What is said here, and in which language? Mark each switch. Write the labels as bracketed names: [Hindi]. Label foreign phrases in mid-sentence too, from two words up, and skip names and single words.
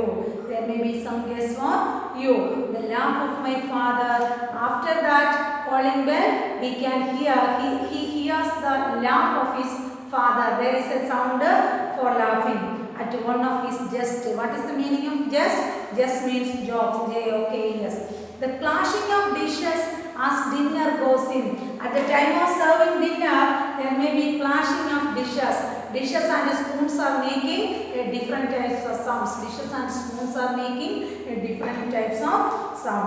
[English] There may be some guests for you. The laugh of my father. After that calling bell, we can hear, he hears the laugh of his father. There is a sound for laughing at one of his jest. What is the meaning of jest? Jest means jokes. J-O-K-E-S. The clashing of dishes as dinner goes in. At the time of serving dinner, there may be clashing of dishes. Dishes and spoons are making different types of sounds. Dishes and spoons are making different types of sound.